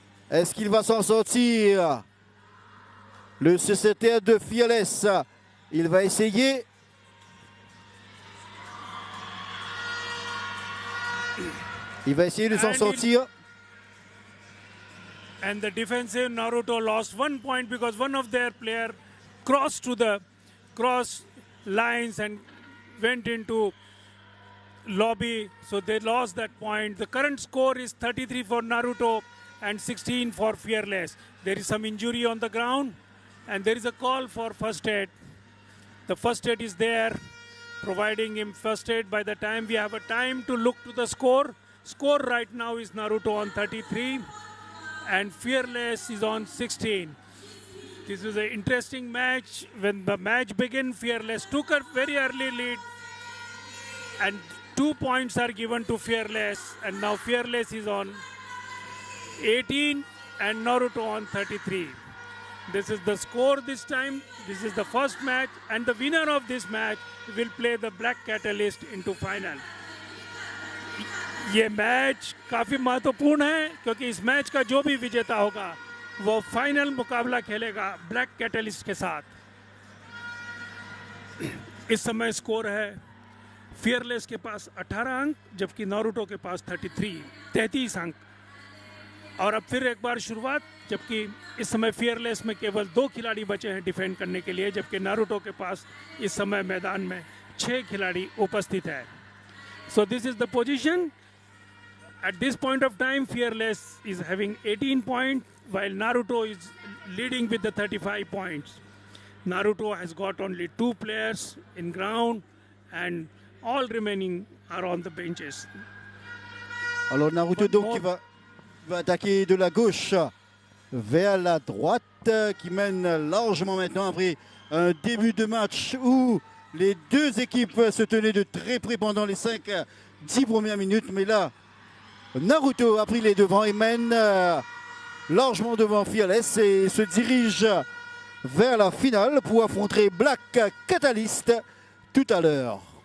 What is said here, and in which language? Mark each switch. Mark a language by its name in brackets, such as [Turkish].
[French] Est-ce qu'il va s'en sortir? Le secrétaire de Fearless, il va essayer. Il va essayer de s'en sortir. [English] And the defensive Naruto lost 1 point because one of their players crossed to the cross lines and went into lobby. So they lost that point. The current score is 33 for Naruto and 16 for Fearless. There is some injury on the ground and there is a call for first aid. The first aid is there, providing him first aid. By the time we have a time to look to the score right now is Naruto on 33 and Fearless is on 16. This is an interesting match. When the match began, Fearless took a very early lead and 2 points are given to Fearless, and now Fearless is on 18 and Naruto on 33. This is the score this time. This is the first match, and the winner of this match will play the Black Catalyst into final. [Hindi] ये match काफ़ी महत्वपूर्ण है क्योंकि इस match का जो भी विजेता होगा वो फाइनल मुकाबला खेलेगा ब्लैक कैटलिस्ट के साथ. इस समय स्कोर है फियरलेस के पास 18 अंक जबकि नारुतो के पास 33 अंक. और अब फिर एक बार शुरुआत, जबकि इस समय फियरलेस में केवल 2 खिलाड़ी बचे हैं डिफेंड करने के लिए, जबकि नारुतो के पास इस समय मैदान में 6 खिलाड़ी उपस्थित है. [English] So this is the position. At this point of time, Fearless is having 18 points, while Naruto is leading with the 35 points. Naruto has got only 2 players in ground, and all remaining are on the benches. [French] Alors Naruto donc qui va attaquer de la gauche vers la droite, qui mène largement maintenant après un début de match où les deux équipes se tenaient de très près pendant les 5-10 premières minutes, mais là, Naruto a pris les devants et mène largement devant Fearless et se dirige vers la finale pour affronter Black Catalyst tout à l'heure.